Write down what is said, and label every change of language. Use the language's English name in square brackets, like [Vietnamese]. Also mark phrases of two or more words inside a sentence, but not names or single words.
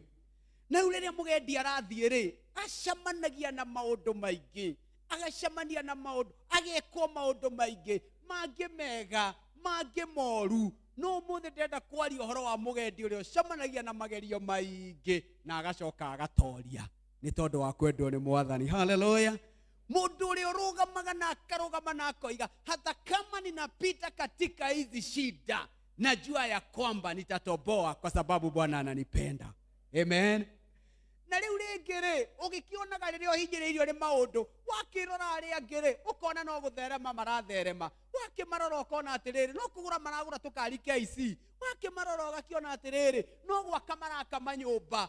[Kikuyu] Na rĩrĩa mũgendi arathiĩ rĩ, acemanagia na maũndũ maingĩ, agacemania na maũndũ, agekwo maũndũ maingĩ, mangĩ mega, mangĩ moru. No ũmũthĩ ndĩrenda kwaria ũhoro wa mũgendi ũrĩa ũcemanagia na magerio maingĩ na agacoka agatoria nĩ tondũ wa kwendwo nĩ Mwathani. Haleluya. Mundu ũrĩa ũrũgamaga na akarũgama na akoiga [Swahili] hata kama ninapita katika hizi shida najua ya kwamba nitatoboa kwa sababu Bwana ananipenda. [Kikuyu] Amen. Na rĩu rĩngĩ rĩ, ũgĩkĩonaga rĩrĩa ũhinyĩrĩirio nĩ maũndũ, wakĩrora arĩa angĩ rĩ, ũkona no gũtherema maratherema. Wakĩmarora ũkona atĩrĩrĩ, no kũgũra maragũra tũkari KC. Wakĩmarora ũgakĩona atĩrĩrĩ, no gwaka maraka manyũmba.